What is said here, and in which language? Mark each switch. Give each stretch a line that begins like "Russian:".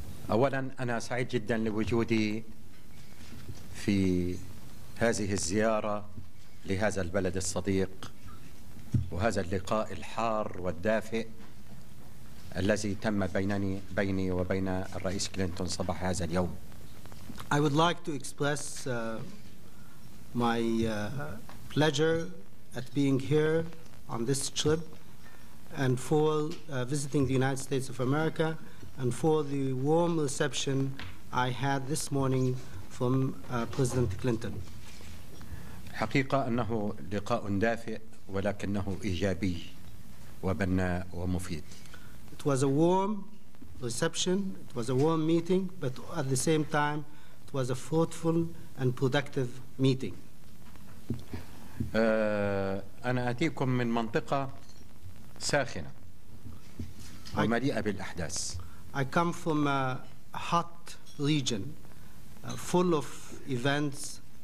Arabic: أولاً أنا سعيد جداً لوجودي في هذه الزيارة لهذا البلد الصديق وهذا اللقاء الحار والدافئ الذي تم بيني وبين الرئيس كلينتون صباح هذا اليوم.
English: I would like to express my pleasure at being here on this trip and for visiting the United States of America and for the warm reception I had this morning from President Clinton.
Arabic: حقيقة أنه لقاء دافئ ولكنه إيجابي وبناء ومفيد.
English: It was a warm reception, it was a warm meeting, but at the same time it was a fruitful and productive meeting.
Arabic: أنا أتيكم من منطقة ساخنة ومليئة بالأحداث.
English: I come from a hot region, full of events.